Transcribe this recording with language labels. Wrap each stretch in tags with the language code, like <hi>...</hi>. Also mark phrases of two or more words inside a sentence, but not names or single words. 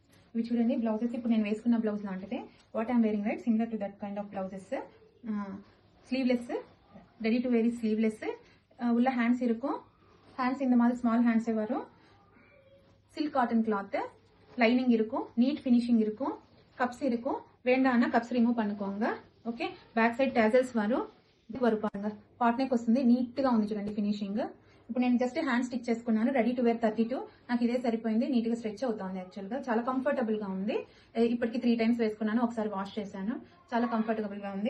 <te>ఇవి చూడండి బ్లౌజెస్. ఇప్పుడు నేను వేసుకున్న బ్లౌజ్ లాంటిదే.</te> <en>What I'm wearing right similar to that kind of blouses. Sleeveless, ready to very sleeveless.</en> <ta>உள்ள ஹேண்ட்ஸ் இருக்கும். ஹேண்ட்ஸ் இந்த மாதிரி</ta> <en>small hands</en> <ta>வரும்.</ta> <en>silk cotton cloth,</en> <ta>லைனிங் இருக்கும்,</ta> <en>neat finishing</en> <ta>இருக்கும், கப்ஸ் இருக்கும். வேண்டாம்னா</ta> <en>cups remove</en> <ta>பண்ணிக்கோங்க.</ta> <te>ఓకే,</te> <en>back side tassels</en> <te>వరుపాంగ</te> <en>pot neck</en> <te>వస్తుంది. నీట్ గా ఉంది చూడండి ఫినిషింగ్. ఇప్పుడు నేను జస్ట్</te> <en>hand stitch</en> <te>చేసుకున్నాను.</te> <en>ready to wear</en> <te>32. నాకు ఇదే సరిపోయింది. నీట్ గా స్ట్రెచ్ అవుతుంది. యాక్చువల్ గా చాలా కంఫర్టబుల్ గా ఉంది. ఇప్పటికి 3 టైమ్స్ వేసుకున్నాను. ఒకసారి వాష్ చేశాను. చాలా కంఫర్టబుల్ గా ఉంది.</te>